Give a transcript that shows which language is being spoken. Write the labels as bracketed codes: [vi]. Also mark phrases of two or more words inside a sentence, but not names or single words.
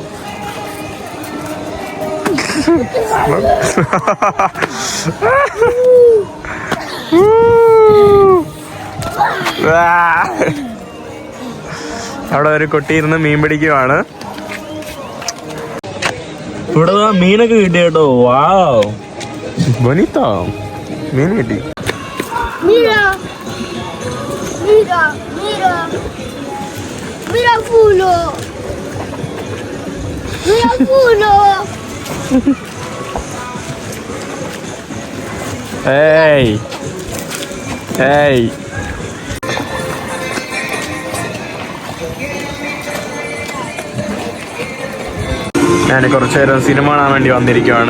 [ml] അവിടെ ഒരു കൊട്ടിയിരുന്ന് മീൻ പിടിക്കുവാണ്. ഇവിടെ മീനൊക്കെ കിട്ടി കേട്ടോ. വാവ്, ബൊനിത്തോ, മീൻ കിട്ടി. [es] Mira culo. Mira culo. [en] Hey. Hey. [ml] ഞാൻ കുറച്ചു നേരം സിനിമ കാണാൻ വേണ്ടി വന്നിരിക്കുകയാണ്.